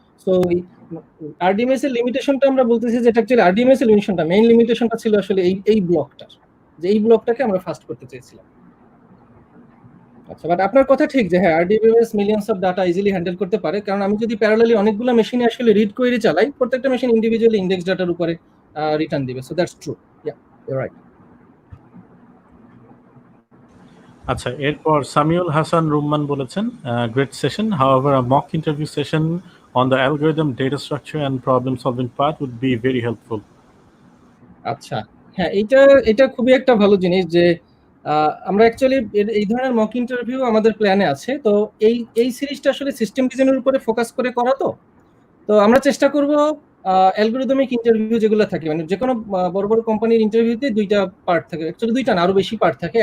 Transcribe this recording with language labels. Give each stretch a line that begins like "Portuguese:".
Bangla: So আরডিএমএস এর লিমিটেশনটা আমরা বলতেছি যে এটা অ্যাকচুয়ালি আরডিএমএস এর লিমিটেশনটা, মেইন লিমিটেশনটা ছিল আসলে এই ব্লকটার, যে এই ব্লকটাকে আমরা ফাস্ট করতে চেয়েছিলাম। আচ্ছা, বাট আপনার কথা ঠিক যে হ্যাঁ আরডিএমএস millions of data easily handle করতে পারে, কারণ আমি যদি প্যারালালি অনেকগুলো মেশিনে আসলে রিড কোয়েরি চালাই, প্রত্যেকটা মেশিন ইন্ডিভিজুয়ালি ইন্ডেক্স ডাটার উপরে রিটার্ন দিবে।
English: So that's true, yeah you right.
Bangla: আচ্ছা, এরপর সামিউল হাসান রুম্মান বলেছেন,
English: Great session, however a mock interview session on the algorithm, data structure and problem solving part would be very helpful.
Bangla: আচ্ছা, হ্যাঁ এটা খুবই একটা ভালো জিনিস যে আমরা অ্যাকচুয়ালি এই ধরনের মক ইন্টারভিউ আমাদের প্ল্যানে আছে। তো এই সিরিজটা আসলে সিস্টেম ডিজাইনের উপরে ফোকাস করে করা। তো আমরা চেষ্টা করব অ্যালগরিদমিক ইন্টারভিউ যেগুলো থাকে, মানে যে কোনো বড় বড় কোম্পানির ইন্টারভিউতে দুইটা পার্ট থাকে, অ্যাকচুয়ালি দুইটা না আরো বেশি পার্ট থাকে।